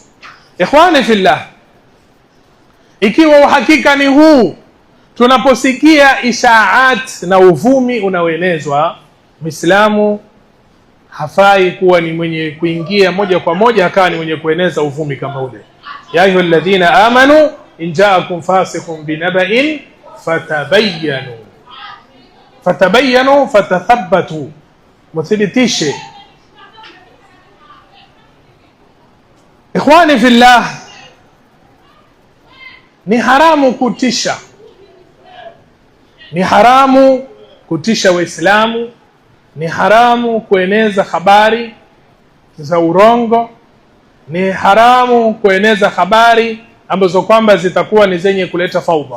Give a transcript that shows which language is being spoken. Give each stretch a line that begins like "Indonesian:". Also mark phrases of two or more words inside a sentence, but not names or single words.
Arabic: إخواني في الله,
Swahili: ikiwa uhakika ni huu, tunaposikia ishaat na uvumi unaoenezwa, Muislamu hafai kuwa ni mwenye kuingia moja kwa moja akawa ni mwenye kueneza uvumi kama ule.
Arabic: يا أيها الذين آمنوا إن جاءكم فاسق بنبإ فتبينوا فتثبتوا, muthibitishe. إخواني في الله,
Swahili: ni haramu kutisha, ni haramu kutisha Waislamu, ni haramu kueneza habari za urongo, ni haramu kueneza habari ambazo kwamba zitakuwa ni zenye kuleta faudha.